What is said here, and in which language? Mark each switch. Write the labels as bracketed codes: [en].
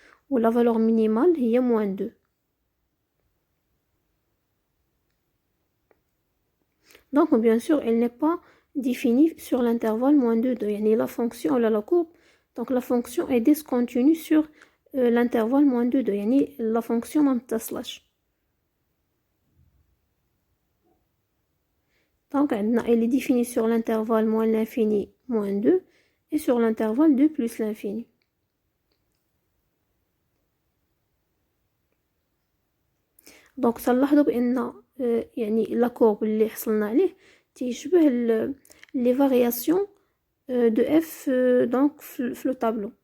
[fr] Ou la valeur minimale, [ar] هي [fr] moins 2. Donc bien sûr, elle n'est pas définie sur l'intervalle moins 2, 2. يعني la fonction, la courbe, donc la fonction est discontinue sur l'intervalle moins 2, 2. [ar] يعني [fr] la fonction [ar] ما متصلش. [fr] Donc, elle est définie sur l'intervalle moins l'infini, moins 2, et sur l'intervalle 2 plus l'infini. Donc, [ar] صنلاحظوا بأن يعني [fr] la courbe [ar] اللي حصلنا عليه تيشبه [fr] les variations de f donc [ar] في [fr] le tableau.